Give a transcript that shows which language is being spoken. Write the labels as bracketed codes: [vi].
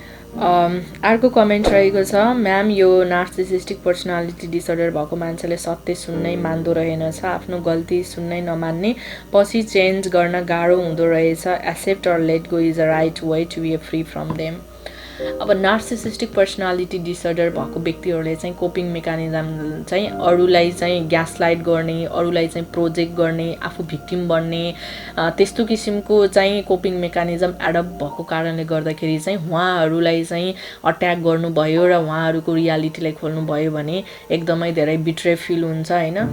[ne] अर्को कमेन्ट रहेको छ, म्याम यो नार्सिसिस्टिक पर्सनालिटी डिसअर्डर भएको मान्छेले सत्य सुन्नै मान्दो रहेनछ, आफ्नो गल्ती सुन्नै नमान्ने, पछि चेन्ज गर्न गाह्रो हुँदो रहेछ। [en] Accept or let go is a right way to be free from them. [ne] अब नार्सिसिस्टिक पर्सनालिटी डिसअर्डर भएको व्यक्तिहरूले चाहिँ कोपिङ मेकानिजम चाहिँ अरूलाई चाहिँ ग्यासलाइट गर्ने, अरूलाई चाहिँ प्रोजेक्ट गर्ने, आफू भिक्टिम बन्ने, त्यस्तो किसिमको चाहिँ कोपिङ मेकानिजम एडप्ट भएको कारणले गर्दाखेरि चाहिँ उहाँहरूलाई चाहिँ अट्याक गर्नुभयो र उहाँहरूको रियालिटीलाई खोल्नुभयो भने एकदमै धेरै बिट्रे फिल हुन्छ हैन।